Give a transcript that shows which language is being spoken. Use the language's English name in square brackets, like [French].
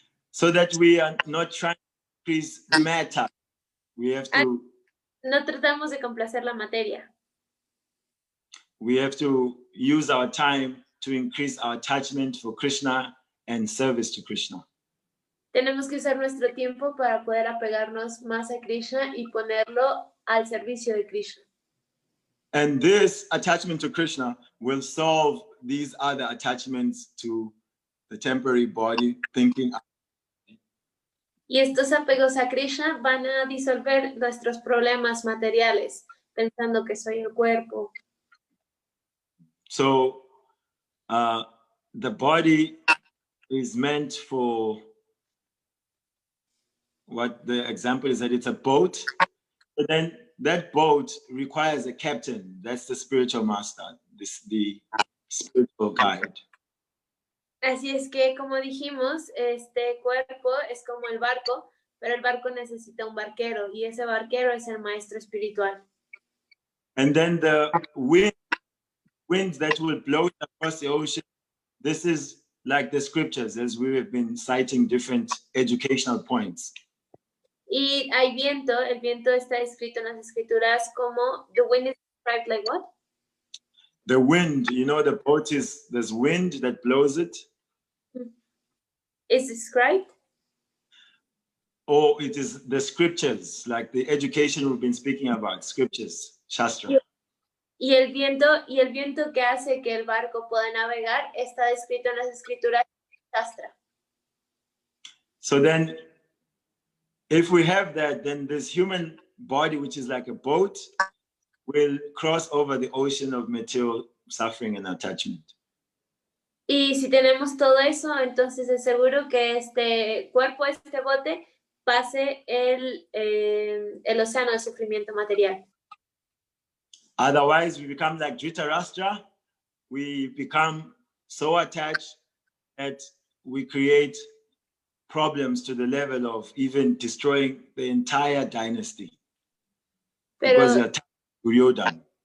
[English] So that we are not trying to increase matter. We have to [Spanish] No tratamos de complacer la materia. [English] we have to use our time to increase our attachment for Krishna and service to Krishna. [Spanish] Tenemos que usar nuestro tiempo para poder apegarnos más a Krishna y ponerlo al servicio de Krishna. [English] And this attachment to Krishna will solve these other attachments to the temporary body, thinking. [Spanish] Y estos apegos a Krishna van a disolver nuestros problemas materiales, pensando que soy el cuerpo. [English] So the body is meant for what the example is, that it's a boat, but then that boat requires a captain. That's the spiritual master, the spiritual guide. [Spanish] Así es que, como dijimos, este cuerpo es como el barco, pero el barco necesita un barquero y ese barquero es el maestro espiritual. [English] And then the wind that will blow it across the ocean, this is like the scriptures, as we have been citing different educational points. [Spanish] Y hay viento, el viento está escrito en las escrituras como [English] the wind is described like what? The wind, you know, the boat is, there's wind that blows it. Is described? Or it is the scriptures, like the education we've been speaking about, scriptures, Shastra. [Spanish] Y el viento que hace que el barco pueda navegar está descrito en las escrituras Shastra. [English] So then, if we have that, then this human body, which is like a boat, will cross over the ocean of material suffering and attachment. [Spanish] Y si tenemos todo eso, entonces es seguro que este cuerpo, este bote, pase el océano de sufrimiento material. [English] Otherwise, we become like Dhritarashtra. We become so attached that we create problems to the level of even destroying the entire dynasty. Because [Spanish] Pero, [English] you're attached to Duryodhana.